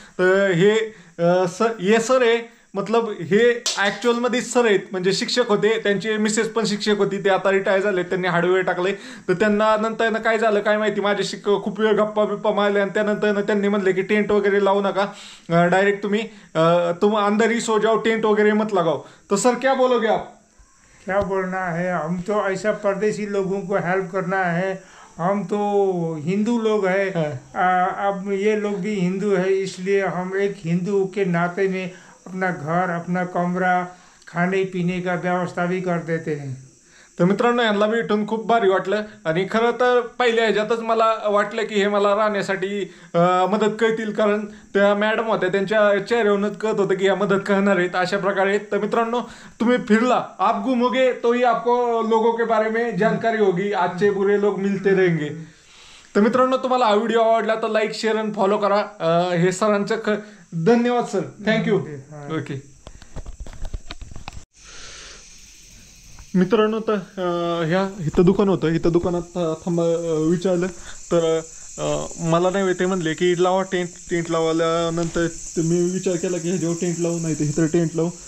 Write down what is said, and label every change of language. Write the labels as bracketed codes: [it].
[mr] तर हे सर आहे, मतलब हे ॲक्च्युअलमध्ये सर आहेत, म्हणजे शिक्षक होते, त्यांचे मिसेस पण शिक्षक होती, ते आता रिटायर झाले, त्यांनी हार्डवेअर टाकले। तर त्यांना नंतर काय झालं काय माहिती, माझ्याशी खूप वेळ गप्पा बिप्पा मारले, आणि त्यानंतर त्यांनी म्हणले की टेंट वगैरे लावू नका, डायरेक्ट [hi] तुम अंदर ही सो जाओ, टेंट वगैरे मत लगाओ। तो सर क्या बोलोगे आप? क्या बोलना है, हम तो ऐसा परदेसी लोगों को हेल्प करना है। हम तो हिंदू लोग हैं, अब ये लोग भी हिंदू है, इसलिए हम एक हिंदू के नाते में अपना घर, अपना कमरा, खाने पीने का व्यवस्था भी कर देते हैं। [mr] तर मित्रांनो, यांना भेटून खूप भारी वाटलं, आणि खरं तर पहिल्या ह्याच्यातच मला वाटलं की हे मला राहण्यासाठी मदत करतील, कारण त्या मॅडम होत्या, त्यांच्या चेहऱ्यावरूनच कळत होतं की ह्या मदत करणार आहेत अशा प्रकारे। तर मित्रांनो, तुम्ही फिरला, [hi] आप घूमोगे तो ही आपको लोगों के बारे में जानकारी होगी, अच्छे बुरे लोग मिलते रहेंगे। [mr] तर मित्रांनो, तुम्हाला हा व्हिडिओ आवडला तर लाईक शेअर आणि फॉलो करा। हे सरांचं धन्यवाद सर, थँक्यू। ओके मित्रांनो, तर इथं दुकान होतं, इथं दुकानात थांबा विचारलं, तर मला नाही ते म्हणले की लावा टेंट लावल्यानंतर मी विचार केला की ह्याच्यावर टेंट लावू, नाही तर इथं टेंट लावू।